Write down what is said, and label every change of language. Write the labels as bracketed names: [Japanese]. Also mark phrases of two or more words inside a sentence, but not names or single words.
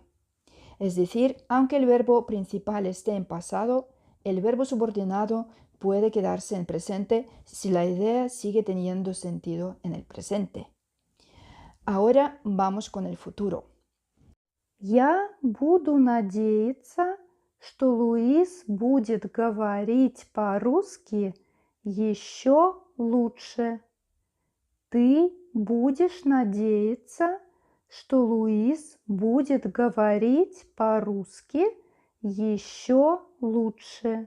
[Spanish] Es decir, aunque el verbo principal esté en pasado, el verbo subordinado puede quedarse en presente si la idea sigue teniendo sentido en el presente. Ahora vamos con el futuro. [Russian] Я буду надеяться, что Луис будет говорить по-русски еще лучше. Ты будешь надеяться, что Луис будет говорить по-русски еще лучше.